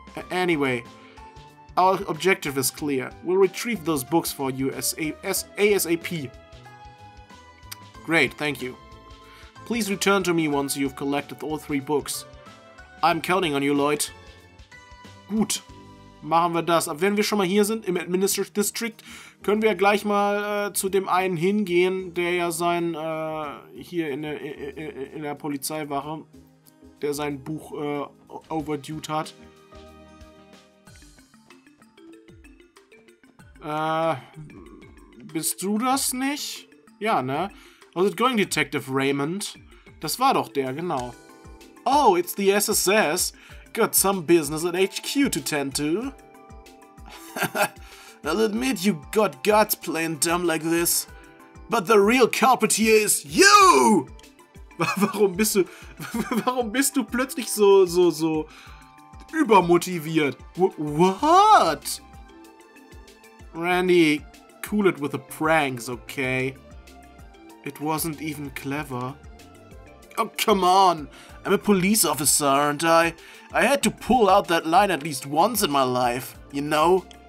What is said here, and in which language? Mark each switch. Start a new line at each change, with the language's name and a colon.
English: Anyway, our objective is clear. We'll retrieve those books for you ASAP. Great, thank you. Please return to me once you've collected all 3 books. I'm counting on you, Lloyd.
German: Gut, machen wir das. Aber wenn wir schon mal hier sind, im Administrative District, können wir ja gleich mal zu dem einen hingehen, der ja sein, hier in der Polizeiwache, der sein Buch overdued hat. Bist du das nicht? Ja, ne?
English: Was it going,
German: Detective Raymond? Das war doch der, genau.
English: Oh, it's the SSS. Got some business at HQ to tend to. I'll admit you got guts playing dumb like this. But the real culprit here is you!
German: Warum bist du plötzlich so übermotiviert?
English: What? Randy, cool it with the pranks, okay? It wasn't even clever. Oh, come on. I'm a police officer, aren't I? I had to pull out that line at least once in my life, you know?